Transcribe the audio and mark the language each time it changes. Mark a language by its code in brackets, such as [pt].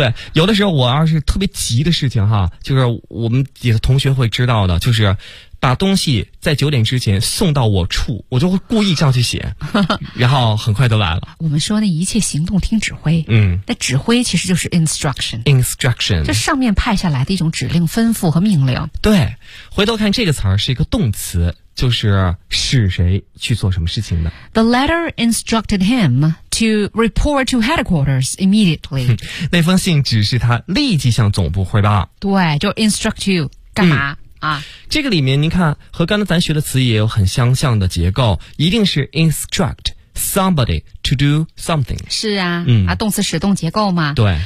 [zh] 对，有的时候我要是特别急的事情哈，就是我们也是同学会知道的，就是把东西在九点之前送到我处，我就会故意这样去写，然后很快就来了。我们说那一切行动听指挥，嗯，那指挥其实就是 instruction， [en] instruction， [zh] 这上面派下来的一种指令、吩咐和命令。对，回头看这个词儿是一个动词，就是使谁去做什么事情的。 [en] The letter instructed him to report to headquarters immediately。 [zh] 那封信指示他立即向总部汇报。对，就 [en] instruct you [zh] 干嘛？嗯啊，这个里面您看和刚才咱学的词也有很相像的结构，一定是 [en] instruct somebody to do something， [zh] 是啊，嗯，啊，动词使动结构嘛，对，